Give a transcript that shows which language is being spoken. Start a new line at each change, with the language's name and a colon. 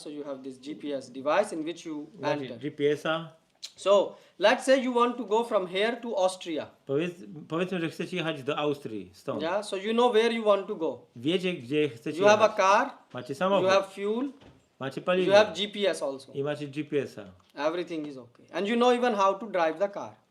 English: So you have this GPS device in which you
Polish: Macie
English: enter.
Polish: GPS-a.
English: So let's say you want to go from here to Austria.
Polish: Powiedzmy, że chcecie jechać do Austrii stąd.
English: Yeah. So you know where you want to go.
Polish: Wiecie, gdzie chcecie
English: You have a
Polish: jechać.
English: car.
Polish: Macie
English: You
Polish: samochód.
English: have fuel.
Polish: Macie
English: You
Polish: paliwo.
English: have GPS also.
Polish: I macie GPS-a.
English: Everything is okay. And you know even how to drive the car.